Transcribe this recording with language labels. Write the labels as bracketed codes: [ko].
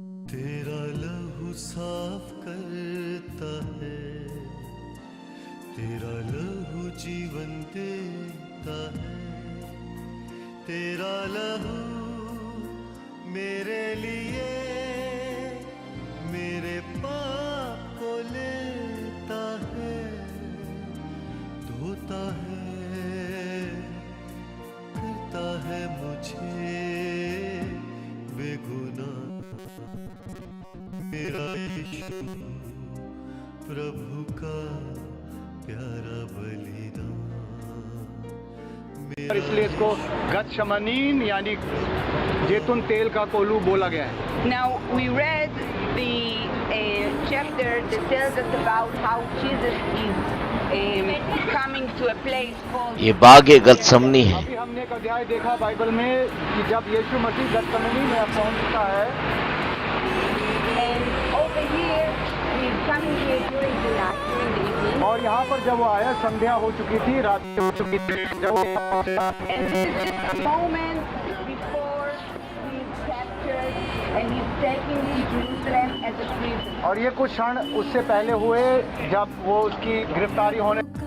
[hi] तेरा लहू साफ करता है, तेरा लहू जीवन देता है, तेरा लहू मेरे लिए मेरे पाप को लेता है, धोता है, करता है मुझे बेगुनाह। मेरा यीशु प्रभु का प्यारा बलिदान। इसलिए इसको गतशमनीन यानी जैतून तेल का कोलू बोला गया है। [en] Now we read the chapter that tells us about how Jesus is coming to a place called. [hi] ये बागे गतसमनी है। अभी हमने एक अध्याय देखा बाइबल में कि जब यीशु मसीह गतशमनी में पहुंचता है। [en] And over here he is coming here during the night, during the evening. [hi] और यहाँ पर जब वो आया संध्या हो चुकी थी, रात हो चुकी थी जब वो पहुंचा। [en] And this is just a moment before he is captured and he's taken to Jerusalem as a prisoner. [hi] और ये कुछ क्षण उससे पहले हुए जब वो उसकी गिरफ्तारी होने।